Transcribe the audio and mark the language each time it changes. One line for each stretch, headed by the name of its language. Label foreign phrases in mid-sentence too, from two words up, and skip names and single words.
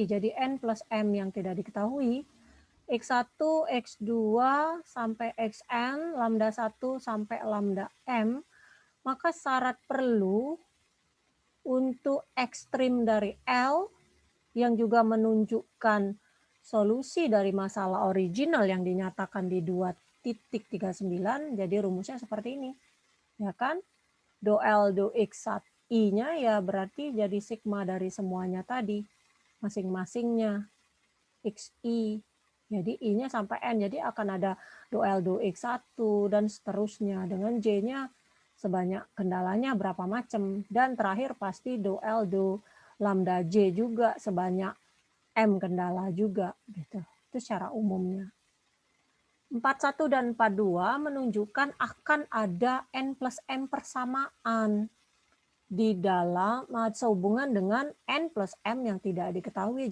Indonesian: Jadi N plus M yang tidak diketahui, X1, X2 sampai Xn, lambda 1 sampai lambda M, maka syarat perlu untuk ekstrim dari L yang juga menunjukkan solusi dari masalah original yang dinyatakan di 2.39, jadi rumusnya seperti ini. Ya kan? Do L do X1 I-nya ya berarti jadi sigma dari semuanya tadi. Masing-masingnya. XI. Jadi I-nya sampai N. Jadi akan ada do L do X1 dan seterusnya. Dengan J-nya sebanyak kendalanya berapa macam. Dan terakhir pasti do L do lambda J juga sebanyak M kendala juga. Gitu. Itu secara umumnya. 41 dan 42 menunjukkan akan ada N plus M persamaan di dalam sehubungan dengan N plus M yang tidak diketahui.